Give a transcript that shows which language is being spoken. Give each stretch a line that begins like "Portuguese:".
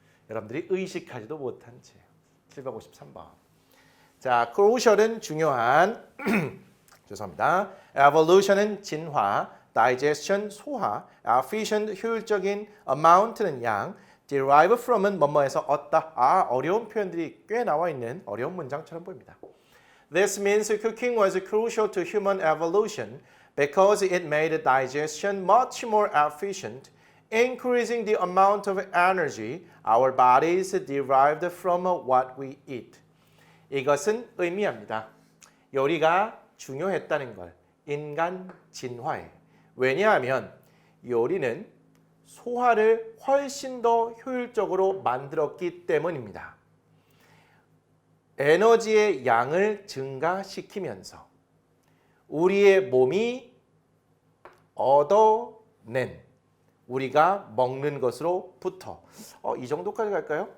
Korean: 여러분들이 의식하지도 못한 채. 753번. 자, crucial은 중요한, 죄송합니다. evolution은 진화, digestion 소화, efficient 효율적인, amount는 양, derive from은 뭐뭐에서 얻다. 어려운 표현들이 꽤 나와 있는 어려운 문장처럼 보입니다.
English: This means cooking was crucial to human evolution because it made digestion much more efficient, increasing the amount of energy our bodies derived from what we eat.
Korean: 이것은 의미합니다. 요리가 중요했다는 걸 인간 진화에. 왜냐하면 요리는 소화를 훨씬 더 효율적으로 만들었기 때문입니다. 에너지의 양을 증가시키면서 우리의 몸이 얻어낸 우리가 먹는 것으로부터 이 정도까지 갈까요?